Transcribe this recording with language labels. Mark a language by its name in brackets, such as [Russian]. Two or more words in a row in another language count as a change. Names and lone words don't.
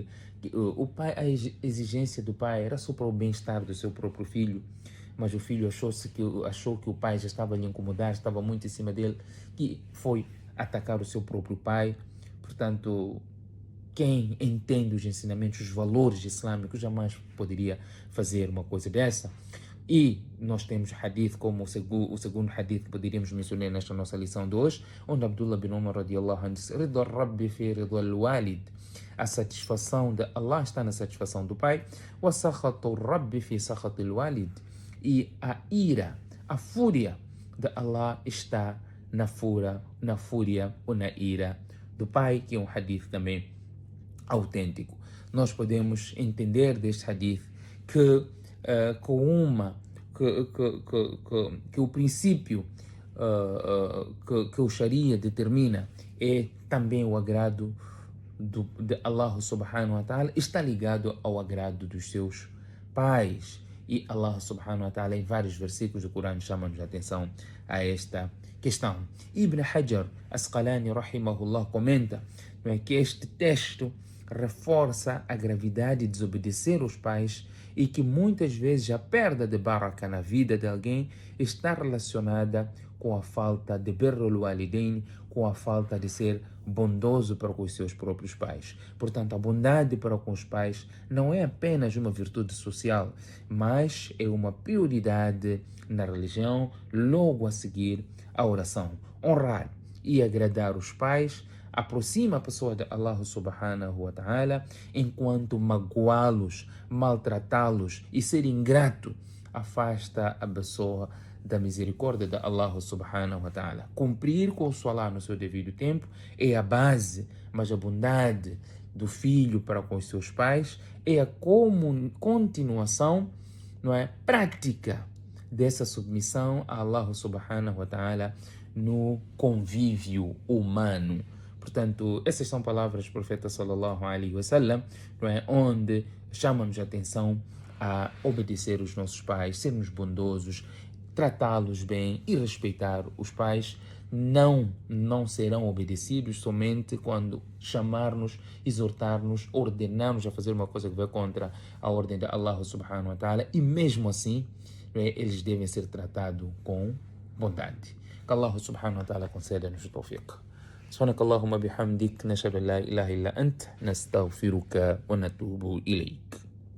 [Portuguese] A exigência do pai era só para o bem-estar do seu próprio filho, mas o filho achou que o pai já estava a lhe incomodar, estava muito em cima dele, que foi atacar o seu próprio pai. Portanto, quem entende os ensinamentos, os valores islâmicos, jamais poderia fazer uma coisa dessa. E nós temos hadith como o segundo hadith que poderíamos mencionar nesta nossa lição de hoje, onde Abdullah bin Umar [Arabic] رضي الله عنه [Portuguese] disse: [Arabic] رضا الرب في رضا الوالد. [Portuguese] A satisfação de Allah está na satisfação do pai. [Arabic] وسخط الرب في سخط الوالد. [Portuguese] E a ira, a fúria de Allah está na fúria ou na ira do pai, que é um hadith também autêntico. Nós podemos entender deste hadith que que o princípio que o Sharia determina é também o agrado de Allah [Arabic] سبحانه وتعالى, [Portuguese] está ligado ao agrado dos seus pais. E Allah [Arabic] سبحانه وتعالى [Portuguese] em vários versículos do Corão chama-nos a atenção a esta questão. Ibn Hajar Asqalani rahimahullah comenta, não é, que este texto reforça a gravidade de desobedecer os pais e que muitas vezes a perda de baraka na vida de alguém está relacionada com a falta de [Arabic] بر الوالدين, [Portuguese] com a falta de ser bondoso para com os seus próprios pais. Portanto, a bondade para com os pais não é apenas uma virtude social, mas é uma prioridade na religião, logo a seguir a oração. Honrar e agradar os pais aproxima a pessoa de Allah [Arabic] سبحانه وتعالى, [Portuguese] enquanto magoá-los, maltratá-los e ser ingrato afasta a pessoa da misericórdia de Allah [Arabic] سبحانه وتعالى. [Portuguese] Cumprir com o salah no seu devido tempo é a base, mas a bondade do filho para com os seus pais é a continuação, não é, prática dessa submissão a Allah [Arabic] سبحانه وتعالى [Portuguese] no convívio humano. Portanto, essas são palavras do profeta [Arabic] صلى الله عليه وسلم, [Portuguese] não é, onde chamam-nos a atenção a obedecer os nossos pais, sermos bondosos, tratá-los bem e respeitar os pais. Não serão obedecidos somente quando chamar-nos, exortar-nos, ordenar-nos a fazer uma coisa que vai contra a ordem de Allah [Arabic] سبحانه وتعالى, [Portuguese] e mesmo assim, eles devem ser tratados com bondade. Que Allah [Arabic] سبحانه وتعالى [Portuguese] conceda-nos o tawfiq. [Arabic] سبحانك اللهم بحمدك نشهد أن لا إله إلا أنت نستغفرك ونتوب إليك.